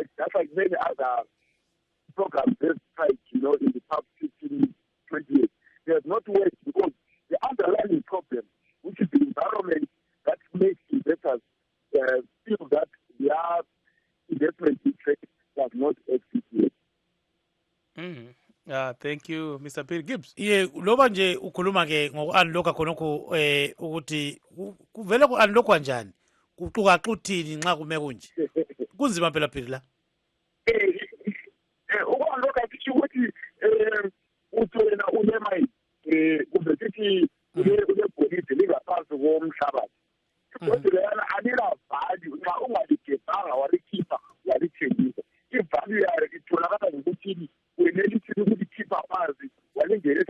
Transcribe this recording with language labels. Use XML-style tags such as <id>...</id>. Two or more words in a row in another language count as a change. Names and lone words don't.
<en>That's like many other programs they've tried, in the past 15, 20 years. They have works because the underlying problem, which is the environment that makes investors feel that their investment interest does not exist yet. Thank you, Mr. Peter Gibbs.</en> <nd>Ye loba nje ukhuluma ke ngoku-unlocka khonokho ukuthi kuvele ku-unlockwa njani kuxukaxuthini nxa kume kunje kunzima phela phiri la uku-unlocka kusho ukuthi uthi wena unemali kumbe sithi unebholide lingaphansi komhlabathi ibholide leyana alila-value nxa ungaligebhanga walikhipha walithengisa i-value yayo itholakala ngokuthini wena elithini ukulikhipha phansi walingenisa</nd>